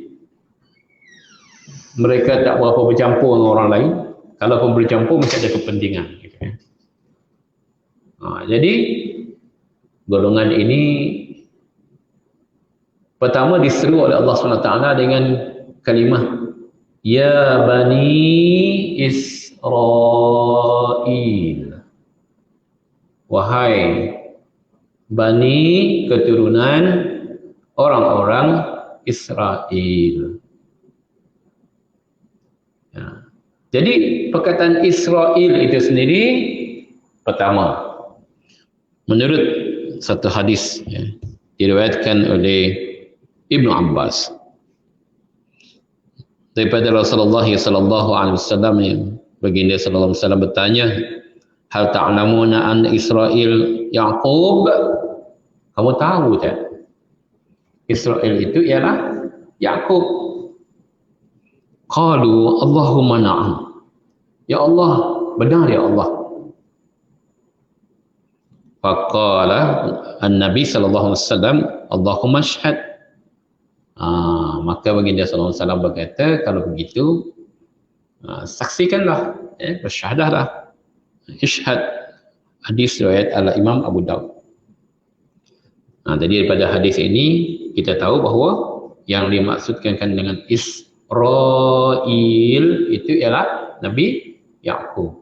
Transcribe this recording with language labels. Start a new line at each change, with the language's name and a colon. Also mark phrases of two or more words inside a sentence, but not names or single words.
Malay: Mereka tak berapa bercampur dengan orang lain. Kalau pun bercampur mesti ada kepentingan gitu. Jadi golongan ini pertama diseru oleh Allah SWT dengan kalimah
Arabic: يا بني إسرائيل,
Malay: wahai Bani keturunan orang-orang Israel. Ya. Jadi perkataan Israel itu sendiri pertama, menurut satu hadis ya, diriwayatkan oleh Ibnu Abbas daripada Rasulullah
Arabic: صلى الله عليه وسلم,
Malay: baginda
Arabic: صلى الله عليه وسلم
Malay: bertanya,
Arabic: هل تعلمون أن إسرائيل يعقوب,
Malay: kamu tahu tak Israel itu ialah Yaqub?
Arabic: قالوا اللهم نعم,
Malay: ya Allah, benar ya Allah.
Arabic: فقال النبي صلى الله عليه وسلم اللهم اشهد.
Malay: Maka baginda
Arabic: صلى الله عليه وسلم
Malay: berkata, kalau begitu saksikanlah, bersyahadahlah. Ishhad. Hadis riwayat al-Imam Abu Daud. Jadi daripada hadis ini kita tahu bahawa yang dimaksudkan dengan Israel itu ialah Nabi Yaqub.